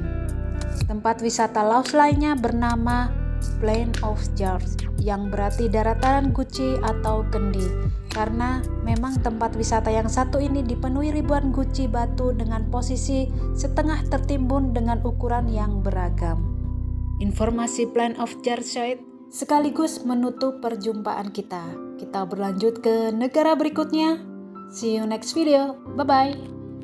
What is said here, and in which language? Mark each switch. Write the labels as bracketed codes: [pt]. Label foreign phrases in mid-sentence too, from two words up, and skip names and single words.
[id] Tempat wisata Laos lainnya bernama Plain of Jars, yang berarti daratan guci atau kendi, karena memang tempat wisata yang satu ini dipenuhi ribuan guci batu dengan posisi setengah tertimbun dengan ukuran yang beragam. Informasi Plain of Jars sekaligus menutup perjumpaan kita. Kita berlanjut ke negara berikutnya. [en] See you next video. Bye bye.